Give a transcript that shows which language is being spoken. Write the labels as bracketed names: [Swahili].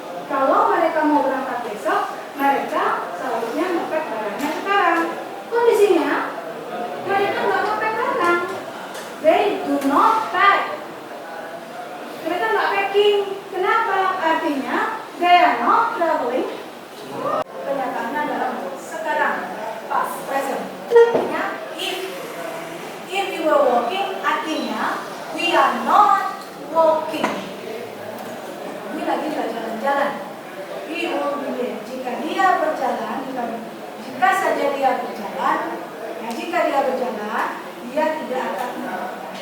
[Indonesian] Kalau mereka mau berangkat besok, mereka seharusnya ngepak barangnya sekarang. Kondisinya mereka nggak ngepak barang. They do not pack. Mereka nggak packing. Kenapa? [English] Artinya they are not traveling. [Indonesian] Kenyataannya adalah sekarang, past, present. [English] Artinya if we were walking, artinya we are not walking. [Indonesian] Ini lagi nggak jalan-jalan. We will be there. Jika dia berjalan, jika saja dia berjalan, jika dia berjalan, dia tidak akan melakukan.